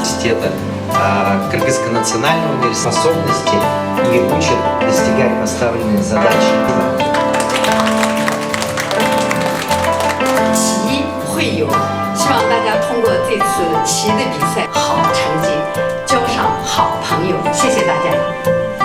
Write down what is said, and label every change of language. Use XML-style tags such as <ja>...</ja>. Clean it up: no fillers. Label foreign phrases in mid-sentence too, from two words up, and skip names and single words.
<ru>университета, Кыргызского национального университета способности и учат достигать поставленные задачи.</ru> <zh>棋会友，希望大家通过这次棋的比赛，好成绩，交上好朋友。谢谢大家。</zh>